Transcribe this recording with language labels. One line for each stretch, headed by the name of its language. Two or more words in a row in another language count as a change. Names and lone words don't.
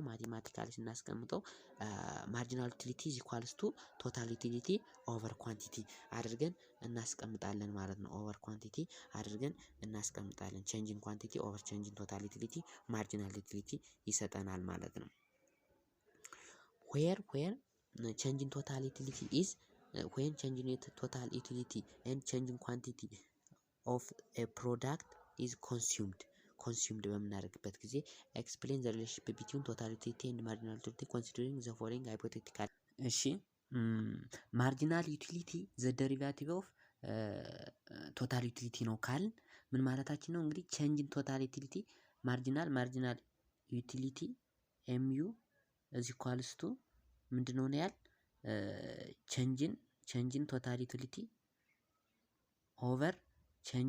English: marginal utility is equals to total utility over quantity
Amharic: አድርገን እናስቀምጣለን ማለት ነው።
English: over quantity
Amharic: አድርገን እናስቀምጣለን።
English: change in quantity over change in total utility marginal utility
Amharic: ይሰጠናል ማለት ነው።
English: where change in total utility is when change in total utility and change in quantity of a product is consumed
Amharic: በምናደርግበት ጊዜ
English: explain the relationship between total utility and marginal utility considering the following hypothetical እሺ marginal utility the derivative of total utility
Amharic: ነው ካልን ምን ማለታችን ነው?
English: እንግዲህ change in total utility marginal utility MU እዚ equals to
Amharic: ምንድነው ነው ያል
English: change in total utility over change